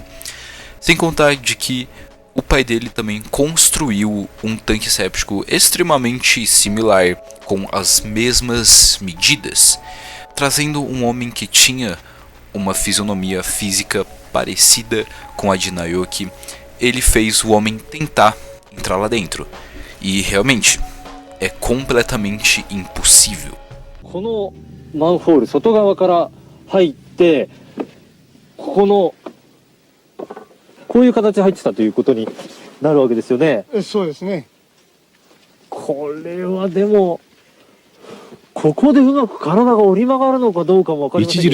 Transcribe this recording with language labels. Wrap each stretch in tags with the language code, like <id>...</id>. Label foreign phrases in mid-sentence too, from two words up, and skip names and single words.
<pt>Sem contar de que o pai dele também construiu um tanque séptico extremamente similar, com as mesmas medidas, trazendo um homem que tinha uma fisionomia física parecida com a de Naoki. Ele fez o homem tentar entrar lá dentro, e realmente é completamente impossível.</pt> <ja>このマンホール外側から入ってこういう形で入ってたということになるわけですよね。そうですね。これはでもここでうまく体が折り曲がるのかどうかも分かりません。</ja>